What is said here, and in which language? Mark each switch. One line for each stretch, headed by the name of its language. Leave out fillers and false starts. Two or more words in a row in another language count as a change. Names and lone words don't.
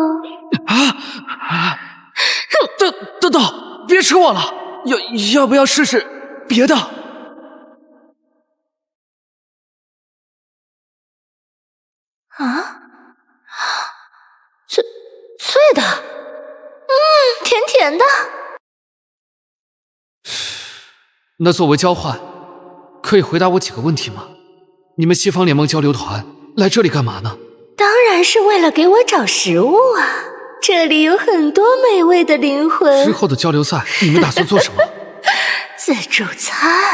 Chinese: 等等，別吃我了，要不要試試別的？脆的，甜甜的。那作為交換，可以回答我幾個問題嗎？你們西方聯盟交流團來這裡幹嘛呢？當然是為了給我找食物啊！這裡有很多美味的靈魂。之後的交流賽，你們打算做什麼？自助餐。